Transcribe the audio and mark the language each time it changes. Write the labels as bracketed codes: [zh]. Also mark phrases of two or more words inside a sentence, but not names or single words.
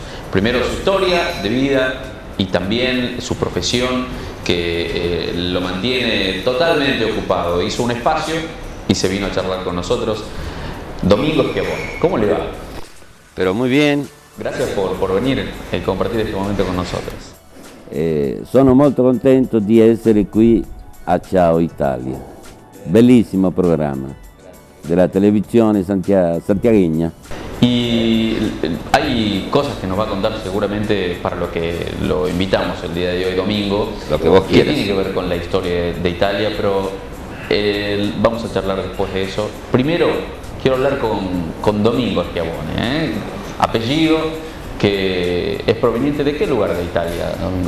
[es] Primero su historia de vida y también su profesión que lo mantiene totalmente ocupado. Hizo un espacio y se vino a charlar con nosotros. Domingo Schiavone, ¿cómo le va? Pero muy bien. Gracias por venir e compartir este momento con nosotros. [it] Sono molto contento di essere qui a Ciao Italia. Bellissimo programma della televisione santiagueña. [es] Y hay cosas que nos va a contar seguramente para lo que lo invitamos el día de hoy, domingo. Lo que vos que quieras. tiene que ver con la historia de Italia, pero vamos a charlar después de eso. Primero quiero hablar con Domingo Schiavone, apellido que es proveniente de qué lugar de Italia, Domingo.